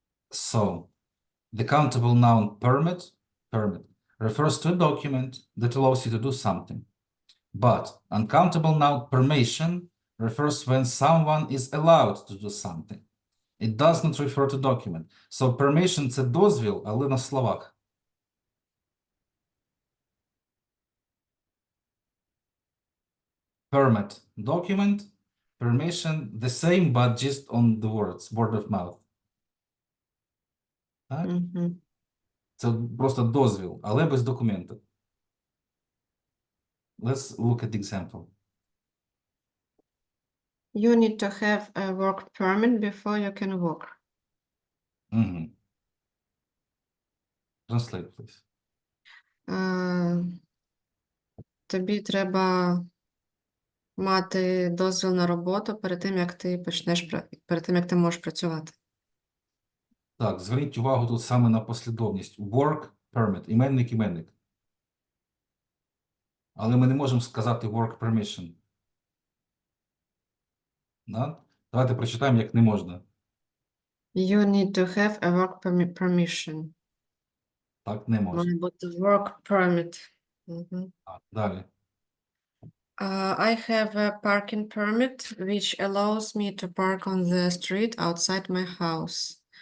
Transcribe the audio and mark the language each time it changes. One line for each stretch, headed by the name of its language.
English: So the countable noun permit refers to a document that allows you to do something. But uncountable noun permission refers when someone is allowed to do something. It does not refer to document.
Ukrainian: So permission – це дозвіл, але на словах.
English: Permit – document, permission – the same, but just on the words, word of mouth.
Ukrainian: Так? Це просто дозвіл, але без документу.
English: Let's look at the example. You need to have a work permit before you can work. Translate, please.
Ukrainian: Тобі треба мати дозвіл на роботу перед тим, як ти перед тим, як ти можеш працювати. Так, зверніть увагу тут саме на послідовність.
English: Work permit, іменник.
Ukrainian: Але ми не можемо сказати work permission. Да? Давайте прочитаємо, як не можна.
English: You need to have a work permission.
Ukrainian: Так не можна. Має бути work permit. Так, далі.
English: I have a parking permit which allows me to park on the street outside my house.